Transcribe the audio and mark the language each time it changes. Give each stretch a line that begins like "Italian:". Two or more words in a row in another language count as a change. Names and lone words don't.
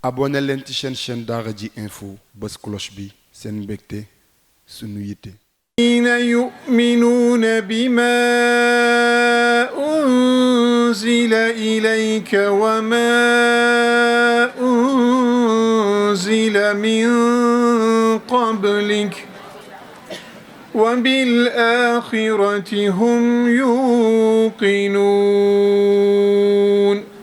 Wolof: abonné leen ci chaîne Daara J info bës cloche bi seen mbégte sunu yitte.
Arabic: يؤمنون بما أنزل إليك وما أنزل من قبلك وبالآخرة هم يوقنون